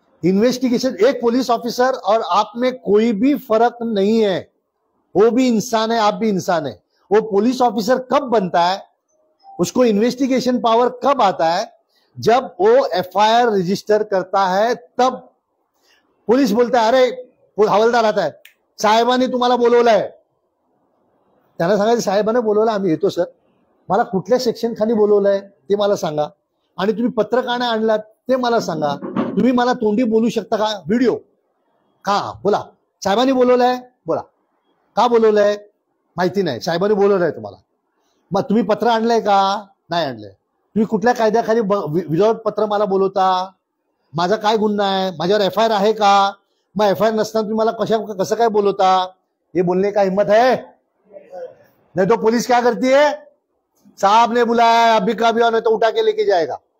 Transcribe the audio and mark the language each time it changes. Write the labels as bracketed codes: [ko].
[hi] Investigation, एक police officer और आप में कोई भी फर्क नहीं है. वो भी इंसान है, आप भी इंसान है. वो पुलिस ऑफिसर कब बनता है, उसको इन्वेस्टिगेशन पावर कब आता है? जब वो एफआईआर रजिस्टर करता है तब. पुलिस बोलता है अरे हवालदार आता है, [mr] साहेबांनी तुम्हाला बोलवलंय. त्यांना सांगायचं साहेबांनी बोलवलं, आम्ही येतो सर, मला कुठल्या सेक्शन खाली बोलवलंय ते मला सांगा, आणि तुम्ही पत्र का नाही आणलात ते मला सांगा. तुम्ही मला तोंडी बोलू शकता का? व्हिडिओ का बोला, साहेबांनी बोलवलंय, बोला का बोलवलंय, माहिती नाही, साहेबांनी बोलवलंय तुम्हाला, मग तुम्ही पत्र आणलंय का? नाही आणलंय. तुम्ही कुठल्या कायद्याखाली विदाउट पत्र मला बोलवता? माझा काय गुन्हा आहे? माझ्यावर एफआयआर आहे का? मग एफआयआर नसताना तुम्ही मला कसं काय बोलवता? [hi] ये बोलने का हिम्मत है? नहीं तो पुलिस क्या करती है, साहब ने बुलाया अभी का भी, और नहीं तो उठा के लेके जाएगा.